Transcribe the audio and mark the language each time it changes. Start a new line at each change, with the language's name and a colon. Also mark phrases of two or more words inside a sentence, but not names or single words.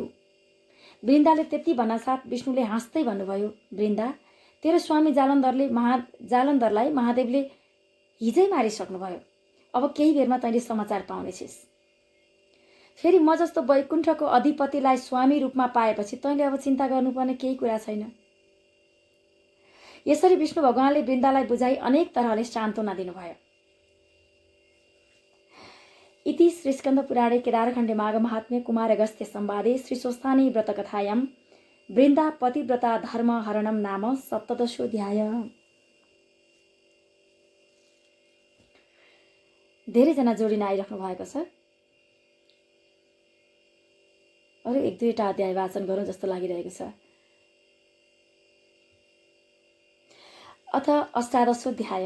Nepali: वृन्दाले त्यति भन्नासाथ विष्णुले हाँस्दै भन्नुभयो, वृन्दा, तेरो स्वामी जालन्धरलाई महादेवले हिजै मारिसक्नुभयो। अब केही बेरमा तैँले समाचार पाउनेछिस्। फेरि म जस्तो वैकुण्ठको अधिपतिलाई स्वामी रूपमा पाएपछि तैँले अब चिन्ता गर्नुपर्ने केही कुरा छैन। यसरी विष्णु भगवानले वृन्दालाई बुझाई अनेक तरहले सान्त्वना दिनुभयो।
Sanskrit: इति श्री स्कन्द पुराणे केदारखण्डे माघ महात्म्ये कुमार अगस्त्य संवादे श्री स्वस्थानी व्रत कथायां वृन्दा पतिव्रता धर्म हरणम नाम सप्तदशोऽध्याय।
Nepali: धेरैजना जोडिन आइराख्नु भएको छ। अरू एक दुईवटा अध्याय वाचन गरौँ जस्तो लागिरहेको छ।
Sanskrit: अथ अष्टादशोऽध्याय।